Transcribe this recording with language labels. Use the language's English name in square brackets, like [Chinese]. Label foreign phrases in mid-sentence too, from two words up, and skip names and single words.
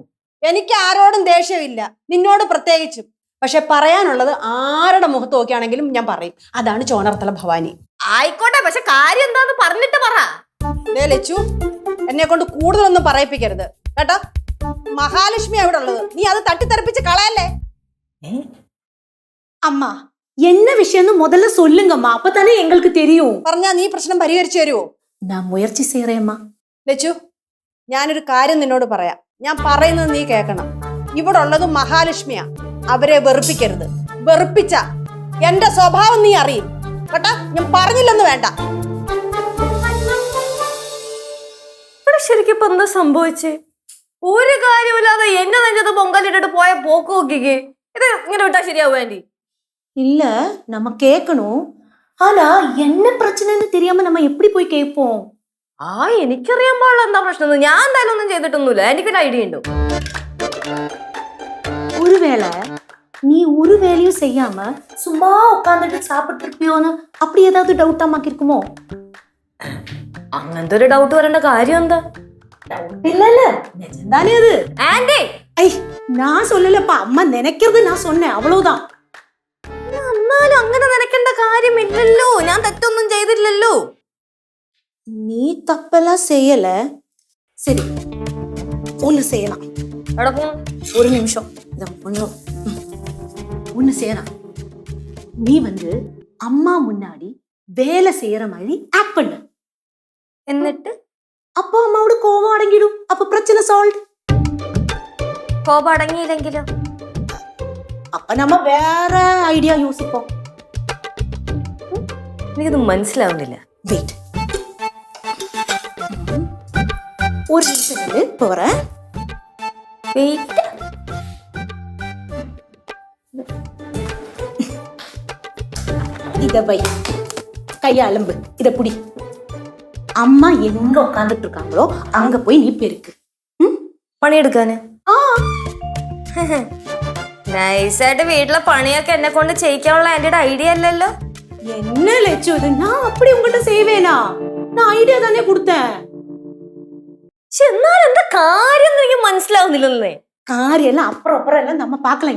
[Malayalam] എനിക്ക് ആരോടും ദേഷ്യമില്ല, നിന്നോട് പ്രത്യേകിച്ചും. പക്ഷെ പറയാനുള്ളത് ആരുടെ മുഖത്ത് നോക്കിയാണെങ്കിലും ഞാൻ പറയും. അതാണ് ചോനർത്തല ഭവാനി. ആയിക്കോട്ടെ, പക്ഷെ കാര്യം എന്താന്ന് പറഞ്ഞിട്ട് പറ. ലച്ചു, എന്നെ കൊണ്ട് കൂടുതലൊന്നും പറയിപ്പിക്കരുത് കേട്ടോ. മഹാലക്ഷ്മി അവിടെ ഉള്ളത്, നീ അത് തട്ടിത്തെറിപ്പിച്ച് കളയല്ലേ. [Tamil] அம்மா என்ன விஷயம்னு முதல்ல சொல்லுங்கம்மா, அப்பதானே எங்களுக்கு தெரியும். [Malayalam] പറഞ്ഞാ നീ പ്രശ്നം പരിഹരിച്ചു തരുമോ? [Tamil] நான் முயற்சி செய்யறேம்மா. [Malayalam] ലച്ചു, ഞാനൊരു കാര്യം നിന്നോട് പറയാം. ഞാൻ പറയുന്നത് നീ കേൾക്കണം. ഇവിടെ ഉള്ളത് മഹാലക്ഷ്മിയാ. അവരെ വെറുപ്പിക്കരുത്. വെറുപ്പിച്ച എന്റെ സ്വഭാവം നീ അറിയും കേട്ടാ. ഞാൻ പറഞ്ഞില്ലെന്ന് വേണ്ട. ഇവിടെ ശരിക്കും ഇപ്പൊ എന്താ സംഭവിച്ചേ? ഒരു കാര്യമില്ലാതെ എന്നെ നെഞ്ചത് പൊങ്കലിട്ടിട്ട് പോയ പോക്ക് നോക്കിക്കേ. ഇത് ഇങ്ങനെ വിട്ടാ ശരിയാവും വേണ്ടി? [Tamil] இல்ல நம்ம கேட்கணும், ஆனா என்ன பிரச்சனைன்னு தெரியாம நம்ம எப்படி போய் கேட்போம்? [Malayalam] എനിക്കറിയാൻ പാടില്ല എന്താ പ്രശ്നം. ഞാൻ എന്തായാലും ഒന്നും ചെയ്തിട്ടൊന്നുമില്ല. എനിക്കൊരു ഐഡിയ ഉണ്ടോ? [Tamil] ஒருவேளை நீ ஒரு வேலையும் செய்யாம சும்மா உட்காந்துட்டு சாப்பிட்டு இருப்பியோன்னு அப்படி ஏதாவது டவுட் அம்மாக்கு இருக்குமோ? [Malayalam] അങ്ങനത്തെ ഒരു ഡൗട്ട് വരേണ്ട കാര്യം എന്താ? [Tamil] இல்ல இல்ல நிஜம்தானே அது. [Malayalam] ആന്റി, [Tamil] ஐ நான் சொல்லலப்பா, அம்மா நினைக்கிறது நான் சொன்னேன், அவ்வளவுதான். [Malayalam] എന്നാലും അങ്ങനെ നനയ്ക്കേണ്ട കാര്യമില്ലല്ലോ. ഞാൻ തെറ്റൊന്നും ചെയ്തില്ലല്ലോ. [Tamil] நீ தப்பெல்லாம் செய்யல. சரி ஒண்ணு செய்யலாம். [Malayalam] എവിടെ പോണു? [Tamil] ஒரு நிமிஷம் இத ஒண்ணு செய்யலாம். நீ வந்து அம்மா முன்னாடி வேலை செய்யற மாதிரி ஆக்ட் பண்ணு. [Malayalam] എന്നിട്ട് [Tamil] அப்போ அம்மாவோட கோவம் அடங்கிடும். அப்ப பிரச்சனை சால்வ். [Malayalam] കോപം അടങ്ങിയില്ലെങ്കിലോ? [Tamil] அப்ப நம்ம வேற ஐடியா யோசிப்போம். [Malayalam] എനിക്കിത് മനസ്സിലാവുന്നില്ല. [Tamil] வெயிட் ஒரு நிமிஷம் போறேன். [Malayalam] വെയിറ്റ്. [Tamil] இத வை, கைய அலம்பு, இத புடி. அம்மா எங்க உட்காந்துட்டு இருக்காங்களோ அங்க போய் நீ பெருக்கு. [Malayalam] പണിയെടുക്കാന് ஆ നൈസായിട്ട് വീട്ടിലെ പണിയൊക്കെ എന്നെ കൊണ്ട് ചെയ്യിക്കാനുള്ള ആന്റിയുടെ ഐഡിയ അല്ലല്ലോ. [Tamil] என்ன லட்சு இது? நான் அப்படி உங்ககிட்ட செய்வேனா? நான் ஐடியா தானே கொடுத்தேன். [Malayalam] പക്ഷെ എന്നാലും എന്താ കാര്യം എനിക്ക് മനസ്സിലാവുന്നില്ലെന്നേ. [Tamil] காரியம் எல்லாம் அப்புறம் எல்லாம் நம்ம பார்க்கலாம்.